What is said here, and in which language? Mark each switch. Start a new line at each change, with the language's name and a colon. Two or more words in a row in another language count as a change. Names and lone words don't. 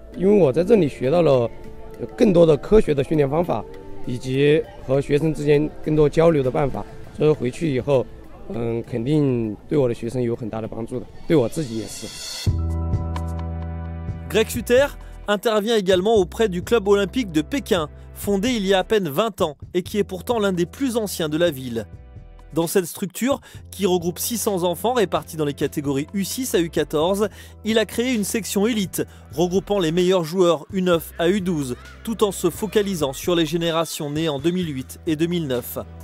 Chinese: 因为我在这里学到了更多的科学的训练方法，以及和学生之间更多交流的办法，所以回去以后，肯定对我的学生有很大的帮助的，对我自己也是。
French: Greg Sutter intervient également auprès du club olympique de Pékin, fondé il y a à peine 20 ans et qui est pourtant l'un des plus anciens de la ville. Dans cette structure, qui regroupe 600 enfants répartis dans les catégories U6 à U14, il a créé une section élite regroupant les meilleurs joueurs U9 à U12, tout en se focalisant sur les générations nées en 2008 et 2009.